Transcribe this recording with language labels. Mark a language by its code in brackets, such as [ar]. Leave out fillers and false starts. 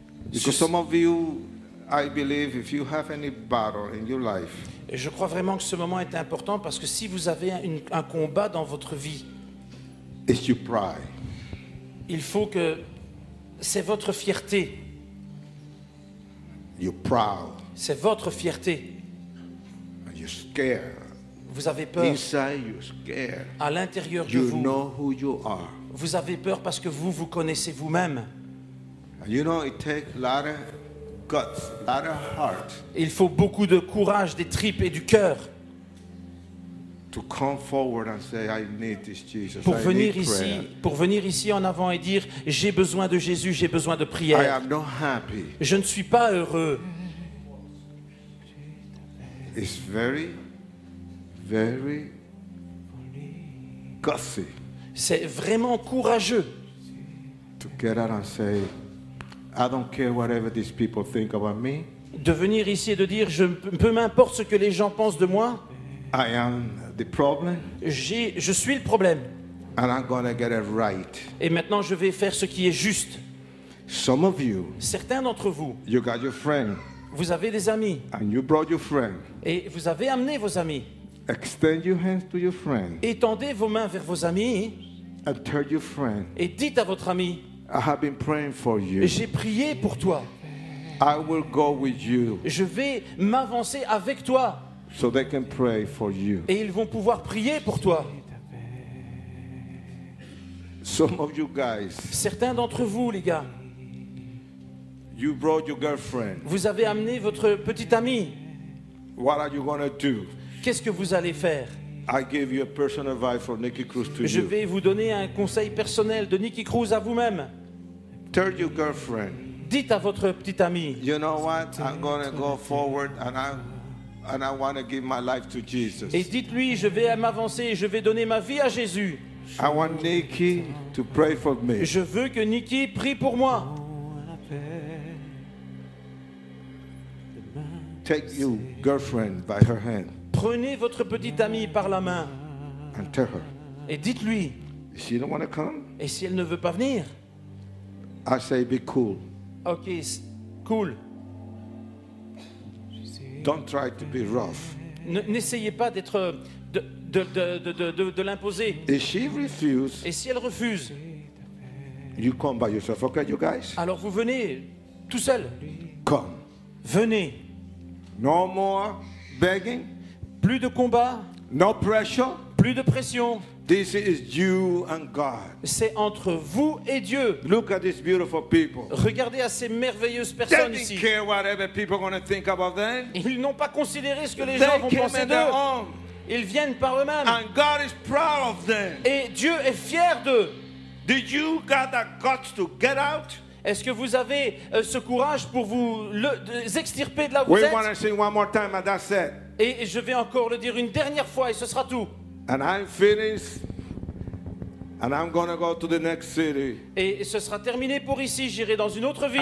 [en] Because some of you, I believe, if you have any battle in your life, [fr] Et je crois vraiment que ce moment est important parce que si vous avez un combat dans votre vie, [en] it's your pride. [fr] il faut que c'est votre fierté. [en] You're proud. [fr] C'est votre fierté. [en] And you're scared. [fr] Vous avez peur. [en] Inside, you're scared. [fr] À l'intérieur de [en] You [fr] vous, [en] know who you are. [fr] vous avez peur parce que vous vous connaissez vous-même. [en] And you know, it takes a lot of guts, a lot of heart [fr] Il faut beaucoup de courage, des tripes et du cœur [en] to come forward and say, I need this Jesus. [fr] pour [en] I need prayer. [fr] venir ici en avant et dire j'ai besoin de Jésus, j'ai besoin de [en] I [fr] prière. [en] am not happy. [fr] Je ne suis pas heureux. [en] It's very, very gutsy [fr] C'est vraiment courageux [en] to get out and say, I don't care whatever these people think about me. [fr] de venir ici et de dire peu m'importe ce que les gens pensent de moi, [en] I am the problem, [fr] je suis le problème. [en] and I'm going to get it right. [fr] Et maintenant je vais faire ce qui est juste. [en] Some of you, [fr] Certains d'entre vous, [en] you got your friend, [fr] vous avez des amis [en] and you brought your friend. [fr] et vous avez amené vos amis. [en] Extend your hands to your friend [fr] Étendez vos mains vers vos amis [en] and tell your friend, [fr] et dites à votre ami, [en] I have been praying for you. [fr] j'ai prié pour toi. [en] I will go with you [fr] Je vais m'avancer avec toi [en] so they can pray for you. [fr] et ils vont pouvoir prier pour toi. [en] Some of you guys, [fr] Certains d'entre vous, les gars, [en] you brought your girlfriend. [fr] vous avez amené votre petite amie. [en] What are you going to do? [fr] Qu'est-ce que vous allez faire? [en] I give you a personal advice for Nikki Cruz to [fr] Je [en] you. [fr] vais vous donner un conseil personnel de Nicky Cruz à vous-même. [en] Tell your girlfriend, [fr] Dites à votre petite amie, [en] you know what? I'm going to go forward and I want to give my life to Jesus. [fr] et dites-lui, je vais m'avancer et je vais donner ma vie à Jésus. [en] I want Nikki to pray for me. [fr] Je veux que Nicky prie pour moi. [en] Take your girlfriend by her hand [fr] Prenez votre petite amie par la main [en] and tell her, [fr] et dites-lui. [en] if she don't want to come, [fr] Et si elle ne veut pas venir? [en] I say be cool. [fr] Ok, cool. [en] Don't try to be rough. [fr] N'essayez pas d'être de l'imposer. [en] If she refuses, [fr] Et si elle refuse, [en] you come by yourself. Okay, you guys? [fr] alors vous venez tout seul. [en] Come. [fr] Venez. [en] No more begging, [fr] Plus de combat, [en] no pressure. [fr] plus de pression. [en] This is you and God. [fr] C'est entre vous et Dieu. [en] Look at these beautiful people. [fr] Regardez à ces merveilleuses [en] They [fr] personnes [en] didn't [fr] ici. [en] care whatever people are going to think about them. [fr] Ils n'ont pas considéré ce que les [en] They [fr] gens vont [en] came [fr] penser [en] on their [fr] d'eux. [en] own. [fr] Ils viennent par eux-mêmes. [en] And God is proud of them. [fr] Et Dieu est fier d'eux. [en] Did you got that guts to get out? [fr] Est-ce que vous avez ce courage pour vous extirper de là où vous [en] We want [fr] êtes? [en] to sing one more time and that's it. [fr] Et je vais encore le dire une dernière fois et ce sera tout. [en] And I'm finished. And I'm going to go to the next city [fr] Et ce sera terminé pour ici. J'irai dans une autre ville.